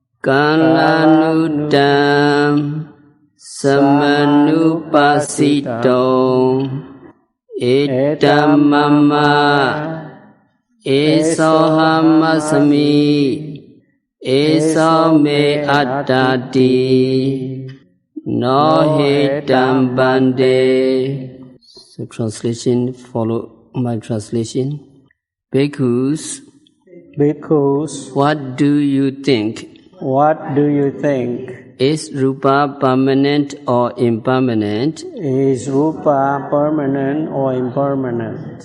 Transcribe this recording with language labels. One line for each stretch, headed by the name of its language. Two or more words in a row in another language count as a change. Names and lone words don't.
Pali: Kalanuttam. Samanupasito. Etamama. Esohamasami. Esome attati. No hitam bhante.
English: So translation, follow my translation. Bhikkhus, what do you think? What do you think? Is Rupa permanent or impermanent? Is Rupa permanent or impermanent?